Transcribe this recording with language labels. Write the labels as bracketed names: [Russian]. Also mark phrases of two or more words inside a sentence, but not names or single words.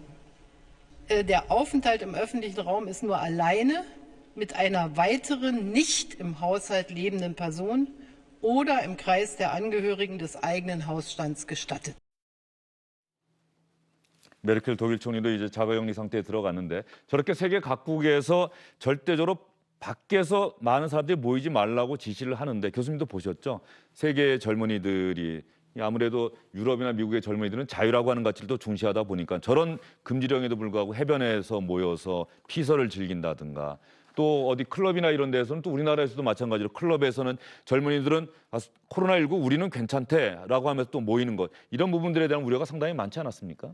[German] Der Aufenthalt im öffentlichen Raum ist nur alleine mit einer weiteren nicht im Haushalt lebenden Person oder im Kreis der Angehörigen des eigenen Hausstands gestattet. [Korean] 메르켈 독일 총리도 이제 자가격리 상태에 들어갔는데 저렇게 세계 각국에서 절대적으로 밖에서 많은 사람들이 모이지 말라고 지시를 하는데 교수님도 보셨죠? 세계의 젊은이들이 아무래도 유럽이나 미국의 젊은이들은 자유라고 하는 가치를 또 중시하다 보니까 저런 금지령에도 불구하고 해변에서 모여서 피서를 즐긴다든가 또 어디 클럽이나 이런 데서는 또 우리나라에서도 마찬가지로 클럽에서는 젊은이들은 코로나19 우리는 괜찮대라고 하면서 또 모이는 것 이런 부분들에 대한 우려가 상당히 많지 않았습니까?